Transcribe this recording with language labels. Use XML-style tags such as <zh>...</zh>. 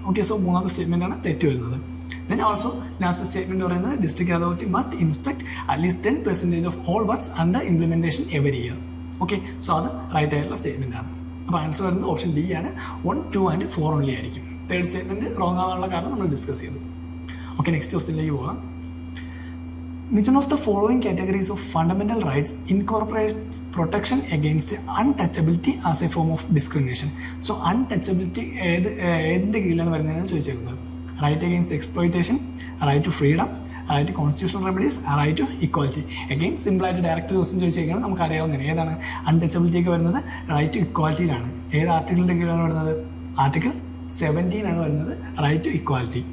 <ml>Okay, so മൂന്നാമത്തെ സ്റ്റേറ്റ്മെൻറ്റാണ് തെറ്റ് വരുന്നത്. ദെൻ ഓൾസോ ലാസ്റ്റ് സ്റ്റേറ്റ്മെൻറ്റ് പറയുന്നത്</ml> <en>District authority must inspect at least 10% of all works under implementation every year.</en> <ml>Okay, so അത് right ആയിട്ടുള്ള statement ആണ്. അപ്പോൾ ആൻസർ വരുന്നത് ഓപ്ഷൻ ഡി ആണ്. 1, 2 and 4 ഓൺലി ആയിരിക്കും. തേർഡ് സ്റ്റേറ്റ്മെൻറ്റ് റോങ് ആവാനുള്ള കാരണം നമ്മൾ ഡിസ്കസ് ചെയ്തു. ഓക്കെ, നെക്സ്റ്റ് ക്വസ്റ്റ്യനിലേക്ക് പോകാം.</ml> <en>Which one of the following categories of fundamental rights incorporates protection against untouchability as a form of discrimination?</en> <ml>So untouchability ഏതിൻ്റെ കീഴിലാണ് വരുന്നതെന്ന് ചോദിച്ചിരുന്നത്.</ml> <en>Right against exploitation, right to freedom, right to constitutional remedies, right to equality.</en> <ml>Again സിമ്പിളായിട്ട് direct question ചോദിച്ചേക്കാണ് നമുക്ക് അറിയാവുന്നതാണ്. ഏതാണ് untouchability ഒക്കെ വരുന്നത്? Right to ഇക്വാലിറ്റിയിലാണ്. ഏത് ആർട്ടിക്കിളിൻ്റെ കീഴിലാണ് വരുന്നത്? ആർട്ടിക്കിൾ 17 ആണ് വരുന്നത്, റൈറ്റ് ടു ഇക്വാലിറ്റി.</ml>